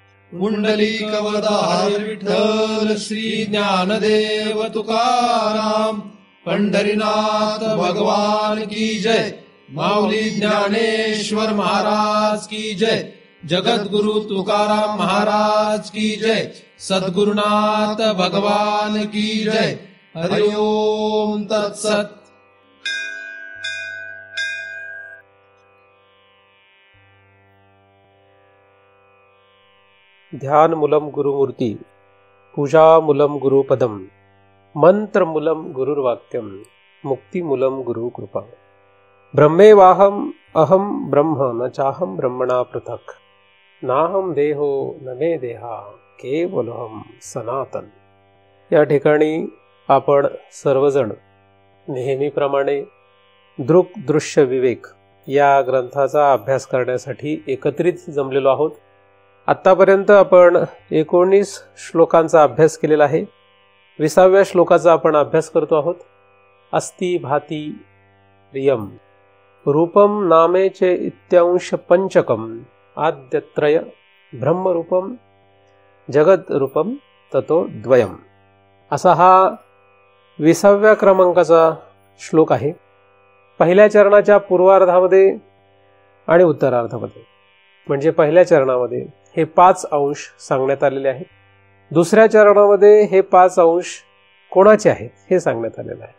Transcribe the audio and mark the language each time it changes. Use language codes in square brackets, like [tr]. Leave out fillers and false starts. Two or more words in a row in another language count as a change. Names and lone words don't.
[mr] पुंडलिकवरदार विठ्ठल श्री ज्ञानदेव तुकाराम, पंढरीनाथ भगवान [hi] की जय, [mr] माऊली ज्ञानेश्वर महाराज [hi] की जय, [mr] जगद्गुरु तुकाराम महाराज [hi] की जय, [mr] सद्गुरुनाथ भगवान [hi] की जय। [sa] हरि ओम तत्सत। ध्यान मूलम गुरुमूर्ती, पूजा मूलम गुरुपदम, मंत्र मूलम गुरुर्वाक्यम, मुक्ति मूलम गुरु कृपा। ब्रह्मेवाहम अहम ब्रह्म न चाहम ब्रह्मणा पृथक, नाहम देहो न मे देहा केवलहम सनातन। [mr] या ठिकाणी आपण सर्वजण नेहमीप्रमाणे दृक् दृश्य विवेक या ग्रंथाचा अभ्यास करण्यासाठी एकत्रित जमलेलो आहोत। आत्तापर्यंत आपण 19 श्लोकांचा अभ्यास केलेला आहे। 20व्या श्लोकाचा आपण अभ्यास करतो आहोत। [sa] अस्ति भाति रियम रूपम नामेचे इत्यांश पंचकम आद्यत्रय ब्रह्मरूपम जगद्रूपम ततो द्वयम, [mr] असा हा 20व्या क्रमांकाचा श्लोक आहे। पहिल्या चरणाच्या पूर्वार्धामध्ये आणि उत्तरार्धामध्ये, म्हणजे पहिल्या चरणामध्ये हे 5 अंश सांगण्यात आलेले आहेत। दुसऱ्या चरणामध्ये हे 5 अंश कोणाचे आहेत हे सांगण्यात आलेलं आहे।